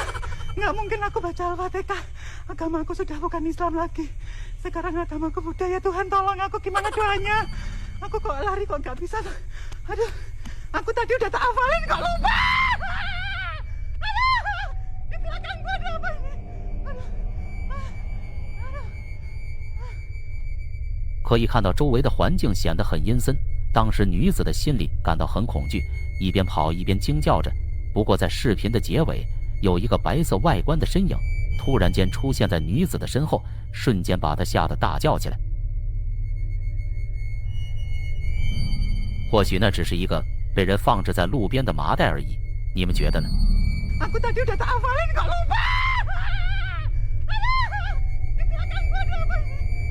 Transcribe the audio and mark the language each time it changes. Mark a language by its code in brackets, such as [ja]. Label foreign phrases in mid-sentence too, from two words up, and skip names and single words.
[id] Nggak mungkin aku baca Al-Fatihah. Agamaku sudah bukan Islam lagi. Sekarang agamaku Buddha, ya Tuhan tolong aku, gimana doanya? Aku kok lari kok nggak bisa. Aduh, aku tadi udah tak hafalin kok lupa. Aduh, di belakang gua ada apa ini? Aduh. [zh] 可以看到周围的环境显得很阴森，当时女子的心里感到很恐惧，一边跑一边惊叫着。不过在视频的结尾，有一个白色外观的身影突然间出现在女子的身后，瞬间把她吓得大叫起来。或许那只是一个被人放置在路边的麻袋而已，你们觉得呢 [id] ？Aku tadi udah tak hafalin kok lupa. Di belakang gua ada apa ini?